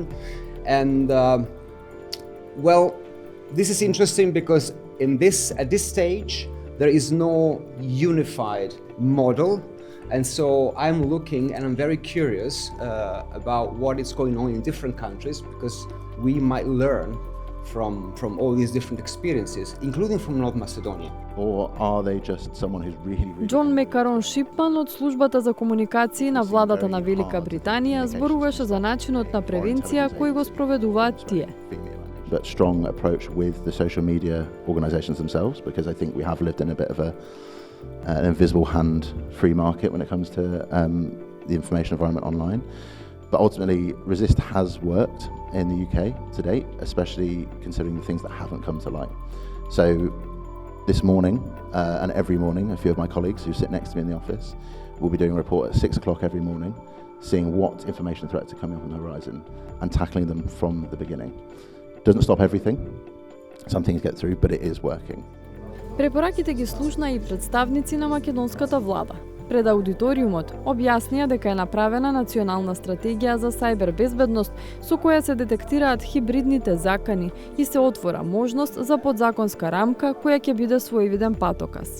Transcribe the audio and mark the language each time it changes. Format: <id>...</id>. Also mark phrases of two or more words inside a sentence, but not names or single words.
<en>And this is interesting because at this stage there is no unified model, and so I'm looking and I'm very curious about what is going on in different countries, because we might learn from all these different experiences, including from North Macedonia. Or are they just someone who's really</en> <mk>Џон Мекарон Шипман од службата за комуникации на владата на Велика Британија зборуваше за начинот на превенција кој го спроведуваат тие.</mk> <en>But strong approach with the social media organizations themselves, because I think we have lived in a bit of an invisible hand free market when it comes to the information environment online. But ultimately, Resist has worked in the UK to date, especially considering the things that haven't come to light. So this morning, and every morning, a few of my colleagues who sit next to me in the office will be doing a report at 6 o'clock every morning, seeing what information threats are coming up on the horizon and tackling them from the beginning. Doesn't stop everything. Some things get through, but it is working.</en> <mk>Препораките ги слушна и представници на македонската влада. Пред аудиториумот објаснија дека е направена национална стратегија за сајбер безбедност со која се детектираат хибридните закани и се отвора можност за подзаконска рамка која ќе биде своевиден патоказ.</mk>